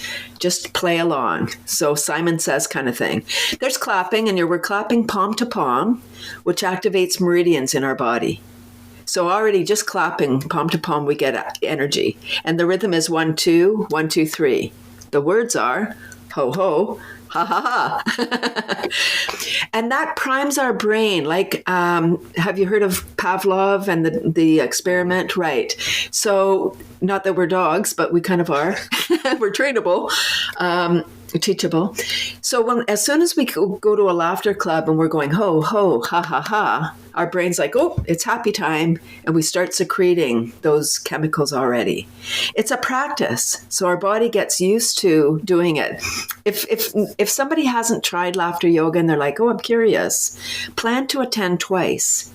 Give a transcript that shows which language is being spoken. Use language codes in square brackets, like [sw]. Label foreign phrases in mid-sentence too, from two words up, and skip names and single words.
[en] Just play along. So Simon Says kind of thing. There's clapping, and we're clapping palm to palm, which activates meridians in our body. So already just clapping palm to palm, we get energy. And the rhythm is 1, 2, 1, 2, 3. The words are ho, ho, ha, ha, ha. And that primes our brain. Like, have you heard of Pavlov and the experiment? Right. So not that we're dogs, but we kind of are. We're trainable, teachable. So as soon as we go to a laughter club and we're going ho, ho, ha, ha, ha, our brain's like, oh, it's happy time. And we start secreting those chemicals already. It's a practice. So our body gets used to doing it. If somebody hasn't tried laughter yoga and they're like, oh, I'm curious, plan to attend twice.